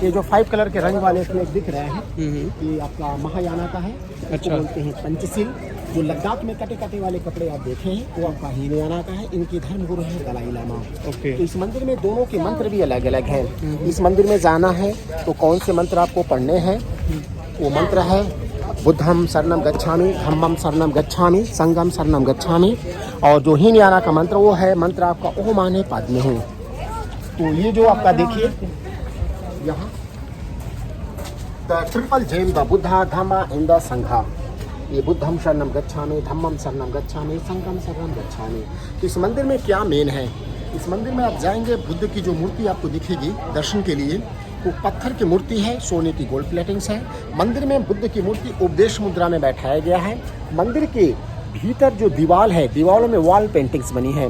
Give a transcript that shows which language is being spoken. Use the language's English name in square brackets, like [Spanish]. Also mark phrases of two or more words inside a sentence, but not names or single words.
[Hindi] ये जो 5 कलर के रंग वाले फ्लैग दिख रहे हैं ये आपका महायाना का है। अच्छा। बोलते हैं पंचशील। जो लद्दाख में कटे कटे वाले कपड़े आप देखे हैं वो आपका हीनयाना का है। इनके धर्म गुरु है दलाई लामा। ओके। तो इस मंदिर में दोनों के मंत्र भी अलग अलग हैं। इस मंदिर में जाना है तो कौन से मंत्र आपको पढ़ने हैं? वो मंत्र है [Pali] बुद्धम शरणम गच्छामि, धम्मम शरणम गच्छामि, संगम शरणम गच्छामि। [Hindi] और जो हीनयाना का मंत्र वो है मंत्र आपका [Sanskrit] ओम माने पाद्मे हूँ। [Hindi] तो ये जो आपका देखिए यहाँ [English] the triple gem the Buddha Dhamma and the Sangha. [Pali] ये बुद्धम शरणम गच्छामि, धम्मम शरणम गच्छामि, संगम शरणम गच्छामि। [Hindi] तो इस मंदिर में क्या मेन है? इस मंदिर में आप जाएंगे, बुद्ध की जो मूर्ति आपको दिखेगी दर्शन के लिए वो पत्थर की मूर्ति है, सोने की [English] gold platings [Hindi] है। मंदिर में बुद्ध की मूर्ति उपदेश मुद्रा में बैठाया गया है। मंदिर के भीतर जो दीवार है, दीवारों में [English] wall paintings [Hindi] बनी है।